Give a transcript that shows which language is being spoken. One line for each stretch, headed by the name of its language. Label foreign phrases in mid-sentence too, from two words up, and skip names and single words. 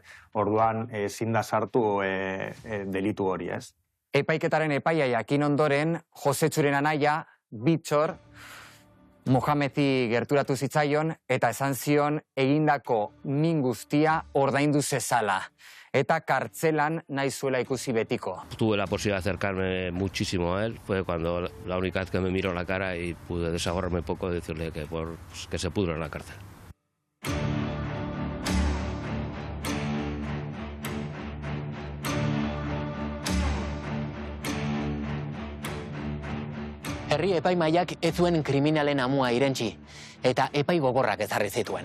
Basque: Orduan ezin da sartu delitu hori, ez? Epaiketaren epaia jakin ondoren, Josetsuren anaia, Bitxor, Mohamedi gerturatu zitzaion eta esan zion egindako min guztia ordaindu zezala. Eta kartzelan nahi zuela ikusi betiko.
Spanish: Tuve la posibilidad de acercarme muchísimo a él. Fue cuando la única vez que me miró la cara y pude desahorrarme un poco y decirle que se pudra en la cárcel.
Basque: Herri epaimaiak ez zuen kriminalen amua irentsi, eta epai gogorrak ezarri zituen.